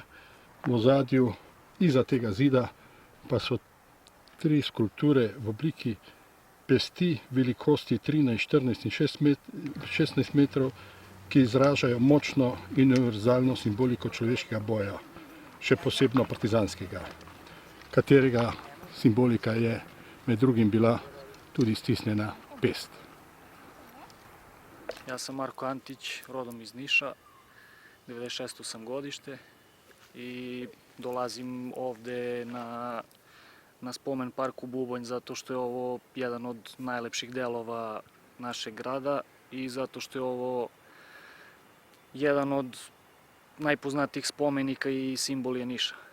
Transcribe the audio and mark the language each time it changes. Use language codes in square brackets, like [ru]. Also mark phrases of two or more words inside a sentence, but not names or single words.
[sl] V ozadju iza tega zida pa so 3 skulpture v obliki pesti velikosti 13, 14 in 16 metrov, ki izražajo močno in univerzalno simboliko človeškega boja, še posebno partizanskega, katerega simbolika je med drugim bila tudi stisnjena pest. [sr] Ja sam Marko Antić, rodom iz Niša, 96. sam godište i dolazim ovde na spomen parku Bubanj zato što je ovo jedan od najlepših delova našeg grada i zato što je ovo jedan od najpoznatijih spomenika i simbol je Niša.